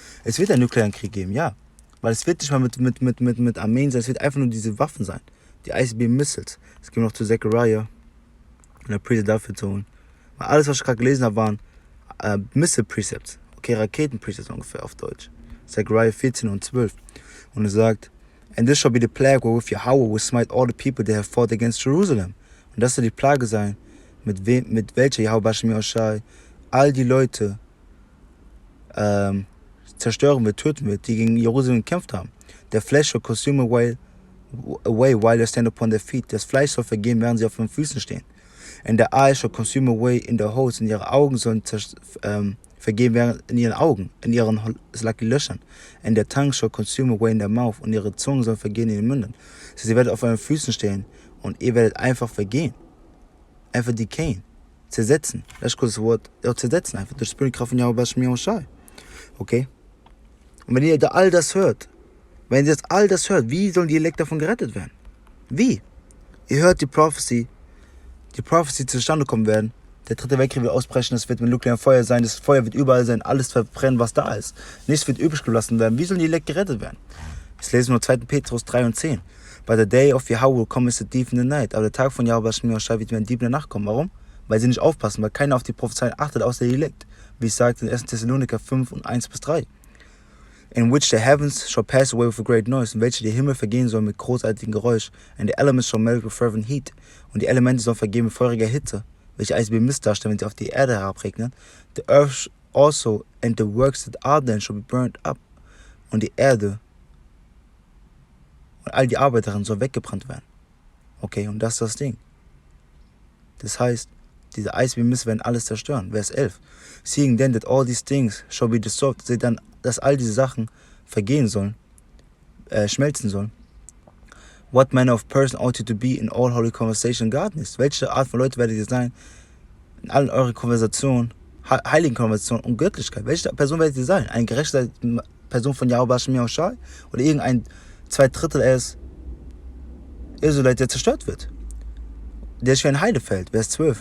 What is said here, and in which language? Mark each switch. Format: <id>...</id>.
<de>Es wird einen nuklearen Krieg geben, ja. Weil es wird nicht mal mit Armeen sein, es wird einfach nur diese Waffen sein. Die ICBM-Missiles. Es geht noch zu Zechariah und der Priester dafür zu holen. Weil alles, was ich gerade gelesen habe, waren Missile-Precepts. Okay, Raketen-Precepts ungefähr auf Deutsch. Zechariah 14 und 12. Und es sagt,</de> <en>and this shall be the plague wherewith Yahweh will smite all the people that have fought against Jerusalem.</en> <de>Und das soll die Plage sein, mit welcher Yahweh all die Leute zerstören wird, töten wird, die gegen Jerusalem gekämpft haben.</de> <en>The flesh shall consume away while they stand upon their feet.</en> <de>Das Fleisch soll vergehen, während sie auf den Füßen stehen.</de> <en>And the eyes shall consume away in their holes.</en> <de>Und ihre Augen sollen vergehen während in ihren Augen, in ihren Löchern.</de> <en>And their tongue shall consume away in their mouth.</en> <de>Und ihre Zungen sollen vergehen in den Mündern. Also sie werden auf euren Füßen stehen und ihr werdet einfach vergehen. Einfach decayen. Zersetzen. Das ist kurz das Wort. Ja, zersetzen einfach. Durch die Kraft von YAHAWASHI. Okay? Und wenn ihr da all das hört, wie sollen die Elekt davon gerettet werden? Wie? Ihr hört die Prophecy zustande kommen werden. Der dritte Weltkrieg wird ausbrechen, es wird mit nuklearem Feuer sein, das Feuer wird überall sein, alles verbrennen, was da ist. Nichts wird übrig gelassen werden. Wie sollen die Elekt gerettet werden? Jetzt lesen wir 2. Petrus 3 und 10.</de> <en>But the day of Yahweh will come as a thief in the night.</en> <de>Aber der Tag von YAHAWASHI wird wie ein Dieb in der Nacht kommen. Warum? Weil sie nicht aufpassen, weil keiner auf die Prophezeien achtet, außer die Elekt. Wie es sagt in 1. Thessaloniker 5 und 1-3.</de> <en>In which the heavens shall pass away with a great noise,</en> <de>in welche die Himmel vergehen sollen mit großartigem Geräusch,</de> <en>and the elements shall melt with fervent heat,</en> <de>und die Elemente sollen vergehen mit feuriger Hitze, welche Eis wie Mist darstellen, wenn sie auf die Erde herabregnen.</de> <en>The earth also and the works that are then shall be burnt up,</en> <de>und die Erde und all die Arbeiterinnen sollen weggebrannt werden. Okay, und das ist das Ding. Das heißt, diese Eis wie Mist werden alles zerstören. Vers 11.</de> <en>Seeing then that all these things shall be dissolved,</en> <de>seht dann, dass all diese Sachen vergehen sollen, schmelzen sollen.</de> <en>What manner of person ought you to be in all holy conversation godliness?</en> <de>Welche Art von Leute werdet ihr sein in allen euren Konversationen, heiligen Konversationen und Göttlichkeit? Welche Person werdet ihr sein? Eine gerechte Person von YAHAWASHI oder irgendein 2/3 Israelite, der zerstört wird? Der ist wie ein Heidefeld. Vers 12.</de>